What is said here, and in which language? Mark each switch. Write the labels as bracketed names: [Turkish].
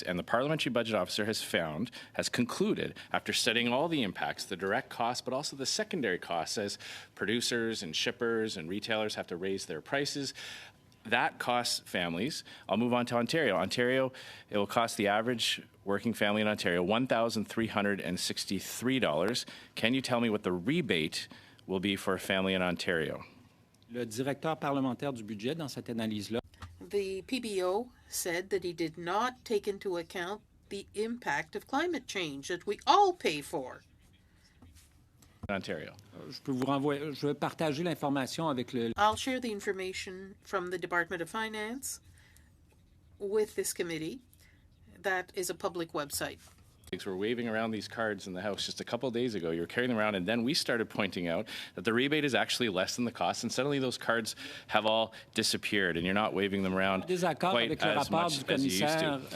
[English] And the Parliamentary Budget Officer has concluded, after studying all the impacts, the direct costs, but also the secondary costs, as producers and shippers and retailers have to raise their prices, that costs families. I'll move on to Ontario. Ontario, it will cost the average working family in Ontario $1,363. Can you tell me what the rebate will be for a family in Ontario? [French] Le directeur parlementaire du budget, dans cette analyse-là, [English] The PBO said that he did not take into account the impact of climate change that we all pay for. In Ontario. [French] je vais partager l'information avec le. [English] I'll share the information from the Department of Finance with this committee. That is a public website. We're waving around these cards in the House just a couple of days ago. You were carrying them around, and then we started pointing out that the rebate is actually less than the cost, and suddenly those cards have all disappeared, and you're not waving them around quite as much as you used to.